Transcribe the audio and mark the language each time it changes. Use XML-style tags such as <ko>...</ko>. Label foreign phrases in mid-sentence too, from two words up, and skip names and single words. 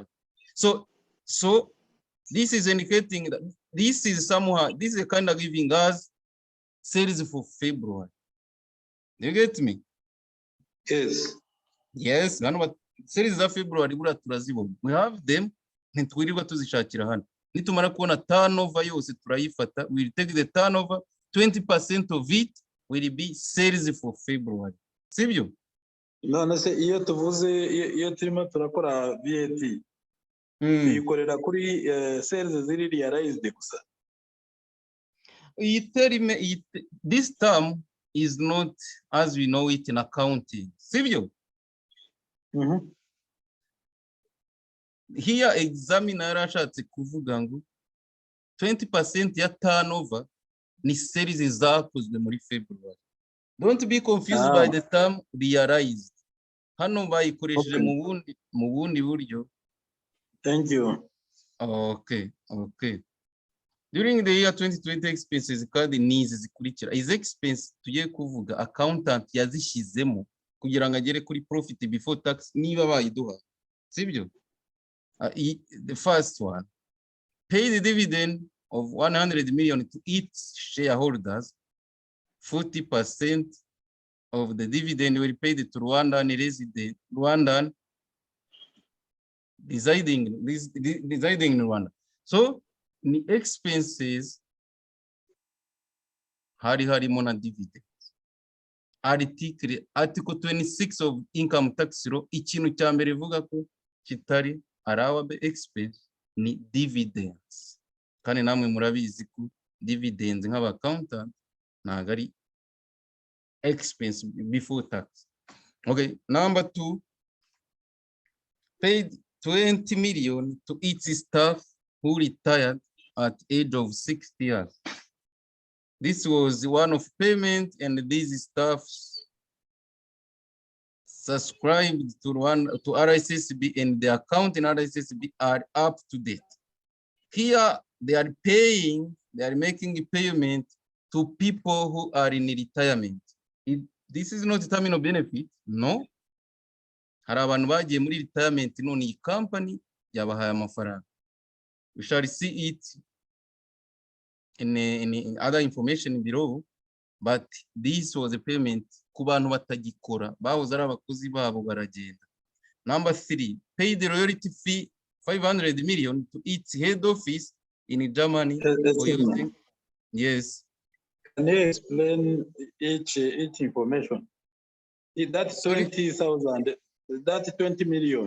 <en>So this is indicating that this is a kind of giving us sales for February. You get me? Yes. Yes. Sales of February, we have them.</en> <rw>Ntitwirirwa tuzishakira hano. Nitumara kubona turnover yose turayifata.</rw> <en>We will take the turnover. 20% of it will be sales for February.</en> <rw>Sibyo? None se iyo tuvuze iyo turimo turakora VAT bikorera kuri sales ziri realized gusa.</rw> <en>This term is not as we know it in accounting.</en> <rw>Sibyo?</rw> <en>Here examiner</en> <rw>yarashatse kuvuga ngo 20% ya turnover ni sales zakozwe muri February.</rw> <en>Don't be confused by the term realized.</en> <rw>Hano bayikoresheje mu bundi buryo.</rw> <en>Thank you. Okay. During the year 2020, expenses</en> <rw>kandi nizi zikurikira. Izi expense tugiye kuvuga accountant yazishizemo kugira ngo agere kuri</rw> <en>profit before tax</en> <rw>niba bayiduha. Sibyo?</rw> <en>The first one, pay the dividend of 100 million to its shareholders. 40% of the dividend will be paid to Rwandan residing in Rwanda. So the expenses</en> <rw>harimo na</rw> <en>dividends. Article 26 of income tax law,</en> <rw>ikintu cya mbere ivuga ko kitari</rw> <en>allowable expense</en> <rw>ni dividends. Kandi namwe murabizi ko dividends nk'aba accountant ntago ari</rw> <en>expense before tax. Okay, number 2, paid 20 million to its staff who retired at age of 60 years. This was one of payment, and these staffs subscribed to RICSB, and the account in RICSB are up to date. Here they are making a payment to people who are in retirement. This is not terminal benefit, no.</en> <rw>Hari abantu bagiye muri retirement none iyi company yabahaye amafaranga.</rw> <en>We shall see it in other information below, but this was a payment</en> <rw>ku bantu batagikora bahoze ari abakozi babo baragenda.</rw> <en>Number 3, pay the royalty fee 500 million to its head office in Germany for using. Yes. Can you explain each information? That's 20,000. That's 20 million.</en>